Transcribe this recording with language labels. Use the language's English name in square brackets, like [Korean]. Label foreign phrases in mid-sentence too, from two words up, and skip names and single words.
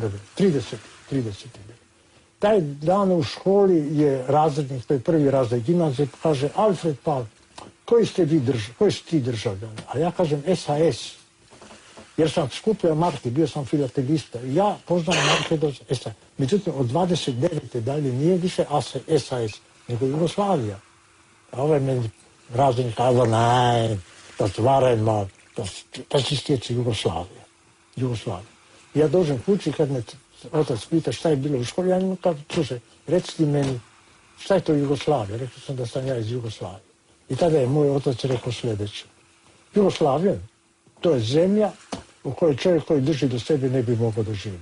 [Croatian] Taj dan u školi je razrednik, to je prvi razred gimnazije, kaže Alfred Pal, koji si ti državljan? A ja kažem SAS, jer sam skupljao marke, bio sam filatelista. Ja poznam marke do SAS. Međutim, od 29. dalje nije više SAS, nego Jugoslavija. A ovaj meni razrednik kaže, ne, [German] das war einmal, das ist jetzt Jugoslavija. [Croatian] Ja dođem kući kad me otac pita šta je bilo u školi, ja njemu kažem, slušaj, reci ti meni šta je to Jugoslavija. Rekao sam da sam ja iz Jugoslavije. I tada je moj otac rekao sljedeće. Jugoslavija, to je zemlja u kojoj čovjek koji drži do sebe ne bi mogao da živi.